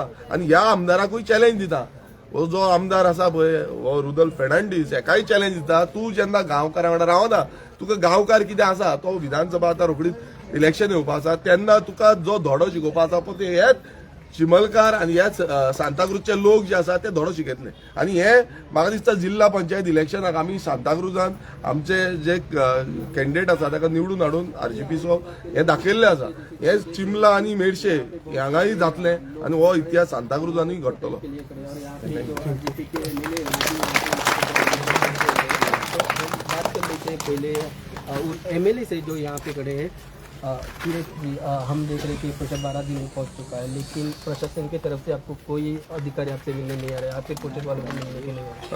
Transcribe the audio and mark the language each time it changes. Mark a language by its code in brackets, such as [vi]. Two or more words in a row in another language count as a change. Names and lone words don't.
[kok] आनी ह्या आमदाराकूय चॅलेंज दिता, हो जो आमदार आसा पळय हो रुदल फेर्नांडीस हेकाय चॅलेंज दिता, तूं जेन्ना गांवकारां वांगडा रावना, तुका गांवकार कितें आसा तो विधानसभा आतां रोखडीच इलेक्शन येवपा आसा तेन्ना तुका जो धडो शिकोवपा आसा पळय ते हेच चिमलकार आनी हेच सांताक्रूजचे लोक जे आसा ते धडो शिकयतले. आनी हे म्हाका दिसता जिल्हा पंचायत इलेक्शनाक आमी सांताक्रूजान आमचे जे कॅन्डिडेट आसा ताका निवडून हाडून आरजीपीचो हे दाखयल्ले आसा. हे चिमला आनी मेर्शे हांगाय जातले आनी हो इतिहास सांताक्रूजानूय घडटलो. [hi] पहले एमएलए से जो यहाँ पे खड़े हैं हम देख रहे हैं कि प्रोजेक्ट 12 दिन में पहुँच चुका है, लेकिन प्रशासन की तरफ से आपको कोई अधिकारी आपसे मिलने नहीं आ रहा है, आपके प्रोजेक्ट वालों को मिलने के नहीं आ रहा है?